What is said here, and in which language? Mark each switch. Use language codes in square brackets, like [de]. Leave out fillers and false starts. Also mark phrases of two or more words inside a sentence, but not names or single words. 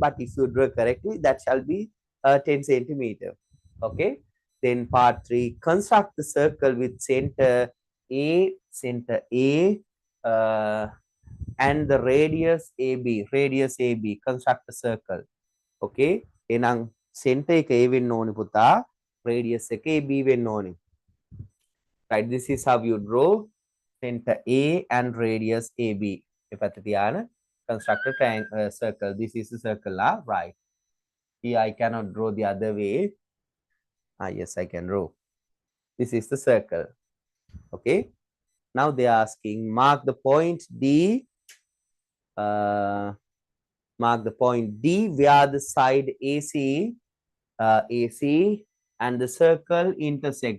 [en] But if you draw correctly, that shall be 10 centimeter. Okay. Then part 3, construct the circle with center A, and the radius AB, construct a circle. [si] Okay. Enang center එක A වෙන්න ඕනි පුතා, radius එක AB වෙන්න ඕනි. [en] Right, this is how you draw center A and radius AB. [si] එපැත්ත තියාන [en] construct a triangle, circle. This is a circle, right? Here I cannot draw the other way. Yes, I can draw. This is the circle. Okay. Now they are asking, mark the point D. Mark the point D where the side AC and the circle intersect.